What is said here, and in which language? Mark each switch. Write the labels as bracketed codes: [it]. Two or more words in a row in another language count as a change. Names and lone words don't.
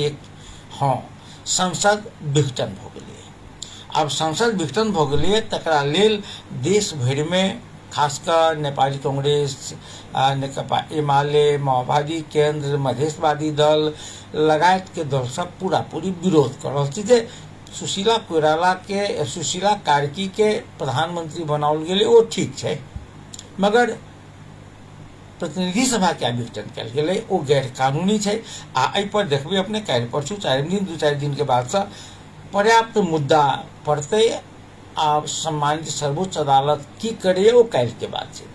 [mai] एक हाँ संसद विघटन भ गेलै। अब संसद विघटन भ गेलै तकरा लेल देश भरि में खासकर नेपाली कांग्रेस, नेकपा एमाले, माओवादी केंद्र, मधेशवादी दल लगायत के दल सब पूरा पूरी विरोध कर रहल छै जे सुशीला कोइराला के, सुशीला कार्की के प्रधानमंत्री बनाओल गेलै ओ ठीक छै, मगर प्रतिनिधि सभा के विघटन कल गेलै ओ गैर कानूनी छै। आ एहि पर देखबै अपने काल्हि परसू 4 दिन के बाद से पर्याप्त मुद्दा पड़तै। आ सम्मानित सर्वोच्च अदालत की करे ओ काल्हि के बात छै।